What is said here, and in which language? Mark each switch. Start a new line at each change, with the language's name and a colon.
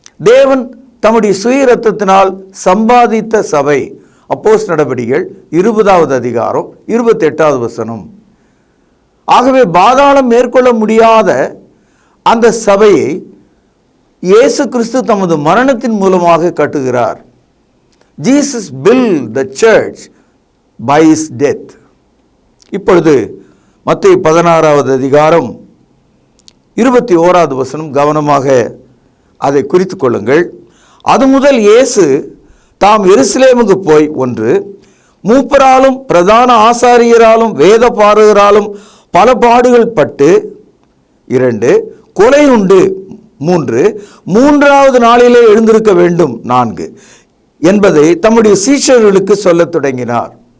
Tamil: தேவன் தம்முடைய சுய இரத்தத்தினால் சம்பாதித்த சபை. அப்போஸ்தலர் நடபடிகள் 20வது அதிகாரம் 28வது வசனம். ஆகவே பாதாளம் மேற்கொள்ள முடியாத அந்த சபையை இயேசு கிறிஸ்து தமது மரணத்தின் மூலமாக கட்டுகிறார்.
English: Jesus built the church by his death.
Tamil: இப்பொழுது மத்தேயு 16வது அதிகாரம் 21வது வசனம், கவனமாக அதை குறித்து கொள்ளுங்கள். அது முதல் இயேசு தாம் எருசலேமுக்கு போய், 1, மூப்பராலும் பிரதான ஆசாரியராலும் வேத பாரகராலும் பல பாடுகள் பட்டு, 2, கொலை உண்டு, 3, 3வது நாளிலே எழுந்திருக்க வேண்டும், 4 என்பதை தம்முடைய சீஷர்களுக்கு சொல்லத் தொடங்கினார்.